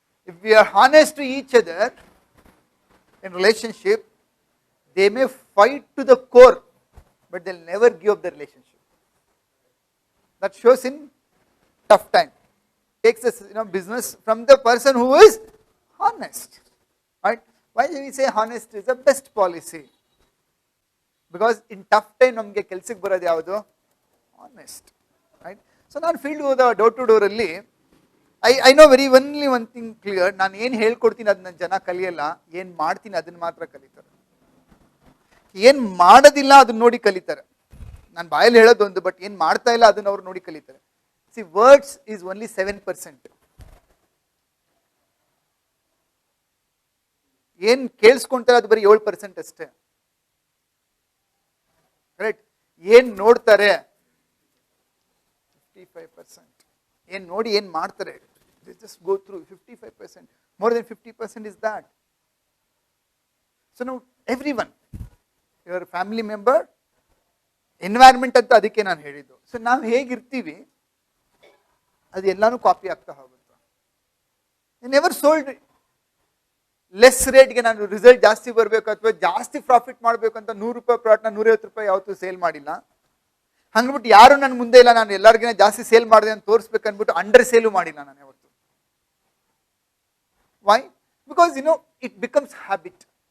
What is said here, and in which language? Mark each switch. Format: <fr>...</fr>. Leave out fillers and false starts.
<en>If we are honest to each other in relationship, they may fight to the core, but they'll never give up the relationship. That shows in tough time. Takes us, business from the person who is honest, right? Why do we say honest is the best policy? Because in tough time</en> <kn>ನಮಗೆ ಕೆಲಸಕ್ಕೆ ಬರೋದು ಯಾವುದು?</kn> <en>honest, right?</en> <kn>So ನಾನು field ಹೋದ door to door ಅಲ್ಲಿ</kn> <en>I know very only one thing clear,</en> <kn>ನಾನು ಏನು ಹೇಳ್ಕೊಡ್ತೀನಿ ಅದನ್ನ ಜನ ಕಲಿಯಲ್ಲ, ಏನು ಮಾಡ್ತೀನಿ ಅದನ್ನ ಮಾತ್ರ ಕಲಿತಾರೆ. ಏನು ಮಾಡೋದಿಲ್ಲ ಅದನ್ನ ನೋಡಿ ಕಲಿತಾರೆ. ನಾನು ಬಾಯಲ್ಲಿ ಹೇಳೋದು ಒಂದು, ಬಟ್ ಏನು ಮಾಡ್ತಾ ಇಲ್ಲ ಅದನ್ನ ಅವ್ರು ನೋಡಿ ಕಲಿತಾರೆ.</kn> <en>See, words is only 7%.</en> <kn>ಏನ್ ಕೇಳಿಸ್ಕೊಂತಾರೆ ಅದು ಬರೀ 7% ಅಷ್ಟೇ. ಕರೆಕ್ಟ್? ಏನ್ ನೋಡ್ತಾರೆ 55%. ಏನ್ ನೋಡಿ ಏನ್ ಮಾಡ್ತಾರೆ,</kn> <en>just go through</en> <kn>55%.</kn> <en>More than 50% is that. So now everyone, your family member, environment</en> <kn>ಅಂತ ಅದಕ್ಕೆ ನಾನು ಹೇಳಿದ್ದು. ಸೊ ನಾವು ಹೇಗಿರ್ತೀವಿ ಅದು ಎಲ್ಲಾನು ಕಾಪಿ ಆಗ್ತಾ ಹೋಗುತ್ತೆ.</kn> <en>never sold</en> <kn>ಲೆಸ್ ರೇಟ್ಗೆ ನಾನು ರಿಸಲ್ಟ್ ಜಾಸ್ತಿ ಬರಬೇಕು ಅಥವಾ ಜಾಸ್ತಿ ಪ್ರಾಫಿಟ್ ಮಾಡಬೇಕು ಅಂತ 100 ರೂಪಾಯಿ ಪ್ರಾಡಕ್ಟ್ನ 150 ರೂಪಾಯಿ ಯಾವತ್ತೂ ಸೇಲ್ ಮಾಡಿಲ್ಲ. ಹಂಗ್ಬಿಟ್ಟು ಯಾರು ನನ್ನ ಮುಂದೆ ಇಲ್ಲ, ನಾನು ಎಲ್ಲರಿಗಿನ ಜಾಸ್ತಿ ಸೇಲ್ ಮಾಡಿದೆ ಅಂತ ತೋರಿಸ್ಬೇಕು ಅಂದ್ಬಿಟ್ಟು ಅಂಡರ್ ಸೇಲು ಮಾಡಿಲ್ಲ ನಾನು ಯಾವತ್ತು.</kn> <en>Why? Because it becomes habit.</en>